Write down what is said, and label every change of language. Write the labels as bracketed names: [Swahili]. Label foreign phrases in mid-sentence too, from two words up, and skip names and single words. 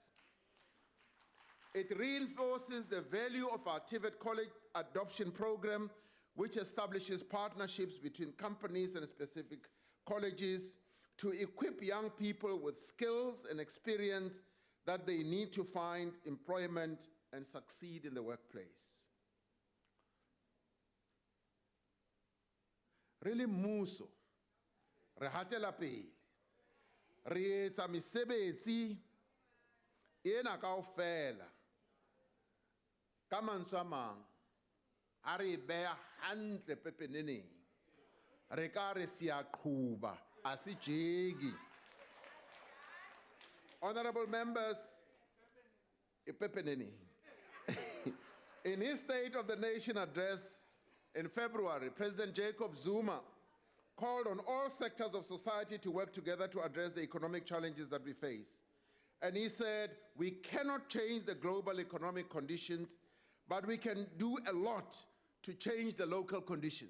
[English] It reinforces the value of our TVET college adoption program, which establishes partnerships between companies and specific colleges to equip young people with skills and experience that they need to find employment and succeed in the workplace. [Southern Sotho] Really muso, re hatela pele, re etsa mesebetsi ena kaofela ka mantswe a mang, ha re beha hantle pepeneneng, re ka re siya qhuba, a se jegi. [English] Honorable members, in his State of the Nation address in February, President Jacob Zuma called on all sectors of society to work together to address the economic challenges that we face. And he said, we cannot change the global economic conditions, but we can do a lot to change the local conditions.